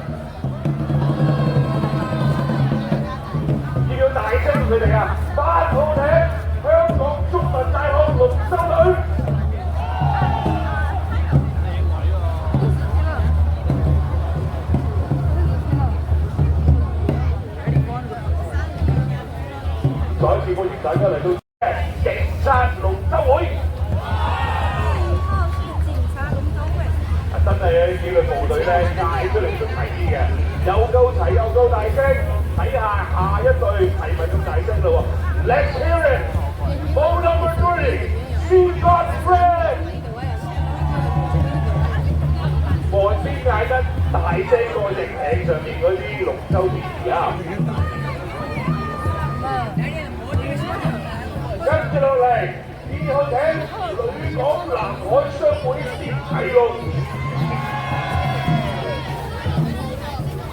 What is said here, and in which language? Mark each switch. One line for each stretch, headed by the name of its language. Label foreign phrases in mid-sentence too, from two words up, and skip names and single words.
Cantonese: 要大聲佢哋啊！8號艇香港中文大學龍舟隊，再一次歡迎大家嚟到警察龍舟會。真係紀律部隊咧嗌出嚟都齊啲嘅，又夠齊又夠大聲。睇下下一隊係咪咁大聲咯喎 ？
English: Let's hear it! Boat number 3, Sea Godfrey！
Cantonese: 外邊嗌得大聲過隻艇上面嗰啲龍舟電視啊！跟住落嚟，2號艇旅港南海商會薛啟龍。